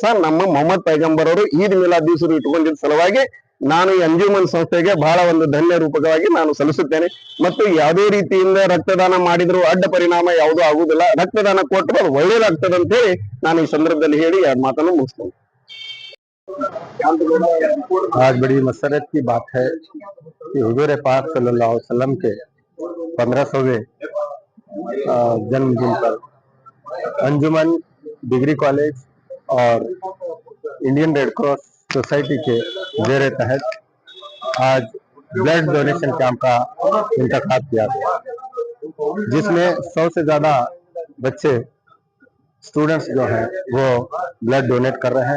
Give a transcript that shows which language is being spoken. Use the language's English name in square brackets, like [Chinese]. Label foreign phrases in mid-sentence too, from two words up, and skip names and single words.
[Kannada] ನಮ್ಮ ಮೊಹಮ್ಮದ್ ಪೈಗಂಬರ್ ಅವರು ಈದ್ ಮಿಲಾದ್ ದಿವಸ ಇಟ್ಟುಕೊಂಡಿದ್ದ ಸಲುವಾಗಿ ನಾನು ಈ ಅಂಜುಮನ್ ಸಂಸ್ಥೆಗೆ ಬಹಳ ಒಂದು ಧನ್ಯ ರೂಪಕವಾಗಿ ನಾನು ಸಲ್ಲಿಸುತ್ತೇನೆ. ಮತ್ತು ಯಾವುದೇ ರೀತಿಯಿಂದ ರಕ್ತದಾನ ಮಾಡಿದ್ರು ಅಡ್ಡ ಪರಿಣಾಮ ಯಾವುದೂ ಆಗುವುದಿಲ್ಲ. ರಕ್ತದಾನ ಕೊಟ್ಟರೆ ಅದು ಒಳ್ಳೇದಾಗ್ತದೆ ಅಂತ ಹೇಳಿ ನಾನು ಈ ಸಂದರ್ಭದಲ್ಲಿ ಹೇಳಿ ಎರಡು ಮಾತನ್ನು ಮುಗಿಸ್ತೇನೆ. [Hindi] आज बड़ी मसरत की बात है कि हुजूर पाक [Arabic] صلى الله عليه وسلم [Hindi] के 1500वें जन्मदिन पर अंजुमन डिग्री कॉलेज और इंडियन रेड क्रॉस सोसाइटी के जेर तहत आज [English] blood donation camp [Hindi] का इंतखाब किया गया, जिसमें 100 से ज्यादा बच्चे स्टूडेंट्स जो हैं वो [English] blood donate [Hindi] कर रहे हैं।